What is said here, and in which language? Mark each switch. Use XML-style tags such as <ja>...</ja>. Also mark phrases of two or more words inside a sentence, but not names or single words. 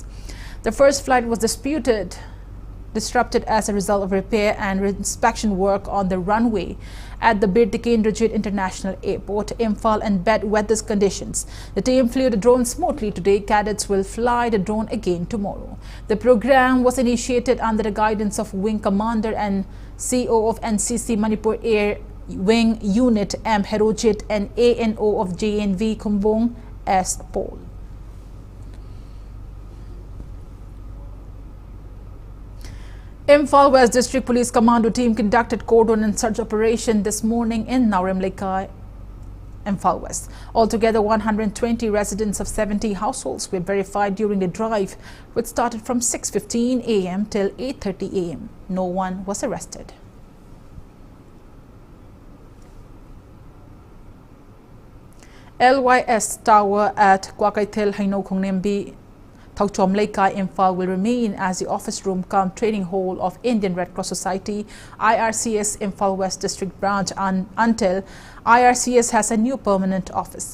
<en>The first flight was disrupted as a result of repair and inspection work on the runway at the Bir Tikendrajit International Airport, Imphal, and bad weather conditions. The team flew the drone smoothly today. Cadets will fly the drone again tomorrow. The program was initiated under the guidance of Wing Commander and CO of NCC Manipur Air Wing Unit M. Herojit and ANO of JNV Khumbung S. Paul. Imphal West District Police Commando team conducted cordon and search operation this morning in Naurem Lekai, Imphal West. Altogether, 120 residents of 70 households were verified during the drive, which started from 6:15 a.m. till 8:30 a.m. No one was arrested. LYS Tower at Kwakaithil Haino Khongnembi THANGJAM Lekai Imphal will remain as the office room cum training hall of Indian Red Cross Society IRCS Imphal West District Branch until IRCS has a new permanent office.</en>